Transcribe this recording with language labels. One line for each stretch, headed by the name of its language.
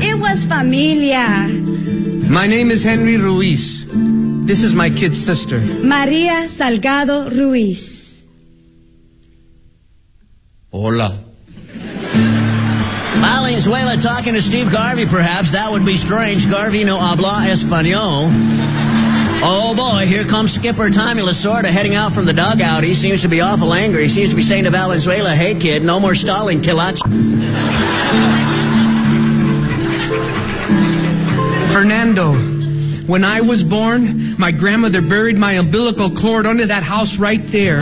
English: It was familia. My name is Henry Ruiz. This is my kid's sister. Maria Salgado Ruiz.
Spanish: Hola.
English: Valenzuela talking to Steve Garvey, perhaps. That would be strange.
Spanish: Garvey no habla español.
English: Oh, boy, here comes skipper Tommy Lasorda heading out from the dugout. He seems to be awful angry. He seems to be saying to Valenzuela, hey, kid, no more stalling, kilach. Fernando, when I was born, my grandmother buried my umbilical cord under that house right there.